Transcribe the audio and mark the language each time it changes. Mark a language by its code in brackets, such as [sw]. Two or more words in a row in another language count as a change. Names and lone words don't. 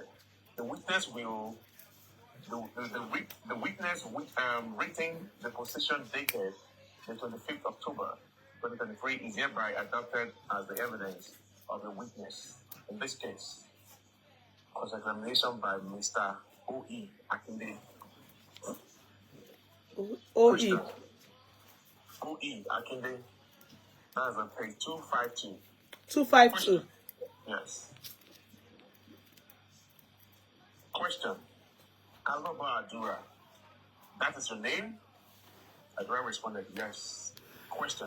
[en] The witness will the witness rating the position dated the 25th October 2023 is hereby adopted as the evidence of the witness. In this case, cross-examination by Mr. O.E. Akinde. O.E. O.E. Akinde. That's on page 252. 252. Yes. Question. Aloba Adura. That is your name? Adura responded, yes. Question.